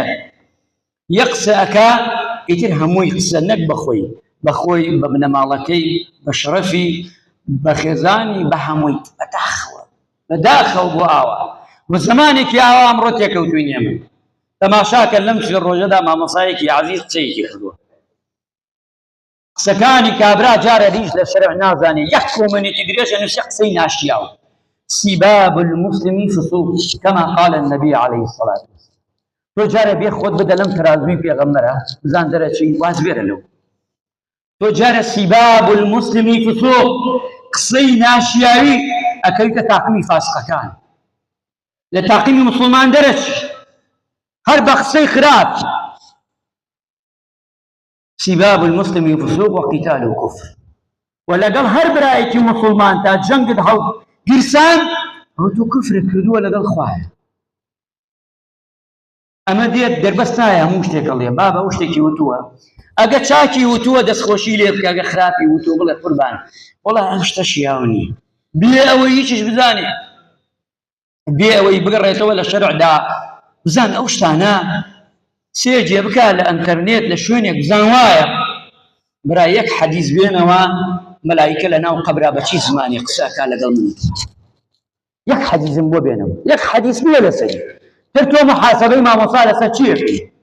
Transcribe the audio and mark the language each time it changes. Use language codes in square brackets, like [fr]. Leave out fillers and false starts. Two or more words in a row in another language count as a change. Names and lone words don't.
[ckb] یەک قسە ئەکا ئیتر هەمووی قسە نەک بەخۆی، بەخۆی بە بنەماڵەکەی بە شەرەفی بە خێزانی بە هەمووی بەداخەوە بەداخەوە بۆ ئاوا و زەمانێکی ئاوا ئەمڕۆ تێکەوتووی ئێمە. تەماشاکە لەم ڕۆژەدا مامۆسایەکی عەزیز قسەیەکی کردووە، قسەکانی کابرا جارە ریش لە شەرع نازانێ، یەک کۆمەنێتی درێژە نووسێ قسەی ناشیاوە. [ar] سیباب المسلم فسوق كما قال النبي عليه الصلاة والسلام. [ckb] تۆ جارە بێ خۆت بدە لەم تەرازوی پێغەمبەرە بزان دەرەچی واز بێرە لەو. تۆ جارە [ar] سیباب المسلم فسوق [ckb] قسەی ناشیاوی ئەکەویتە تاقمی فاسقەکان، لە تاقیمی مسلمان دەرەچی هەر بە قسەی خراپ. [ar] سیباب المسلم فسوق وقتال كفر. [ckb] ولەگەڵ هەر برایەکی مسلمان تا جەنگت هەڵ گیرسان ئەو تۆ کفرت کردووە لەگەڵ خوایە. ئەمە دێت دەربەست نایە هەموو شتێک ئەڵێ با بە ئەو شتێکی وتووە، ئەگە چاکی وتووە دەستخۆشی لێ بکە، ئەگە خراپی وتووە بڵێ قوربان وەڵا ئەم شتە شیاو نییە، بێ ئەوەی هیچیش بزانێ، بێ ئەوەی بگەڕێتەوە لە شەرعدا بزان ئەو شتانە سێجێ بکە لە ئەنتەرنێت لە شوێنێک بزان وایە برای یەک حەدیث بێنەوە مەلایکە لە ناو قەبرا بە چی زمانی قسەکە لەگەڵ من، یەک حەدیثم بۆ بێنەوە، یەک حەدیث نییە لەسەری تر تۆ محاسبەی مامۆستا لەسەر چیەکەی؟